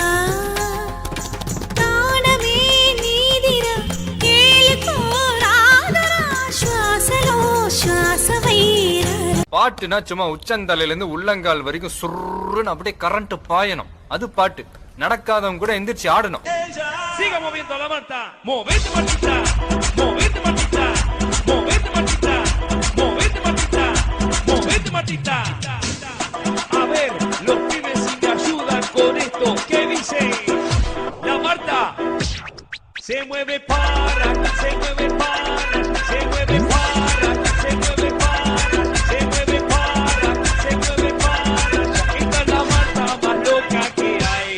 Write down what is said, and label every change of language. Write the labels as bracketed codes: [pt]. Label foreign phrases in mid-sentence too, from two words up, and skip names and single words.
[te] తానమే నీదిరా కేలుకోరాదరా శ్వాసలో శ్వాసవైరా. [ta] பாட்டுனா சும்மா உச்சந்தலையில இருந்து உள்ளங்கால் வரைக்கும் சுருன்னு அப்படியே கரண்ட் பாயணும். அது பாட்டு. நடக்காதவங்க கூட எந்திரிச்சு ஆடணும். [es] Siga moviendo la manta, movete Martita, movete Martita, movete Martita, movete Martita, movete Martita. A ver, los pibes si me ayudan con esto, ¿qué dice? La Marta se mueve para, se mueve para, se mueve para, se mueve para, se mueve para, se mueve para. Esta es la Marta más loca que hay.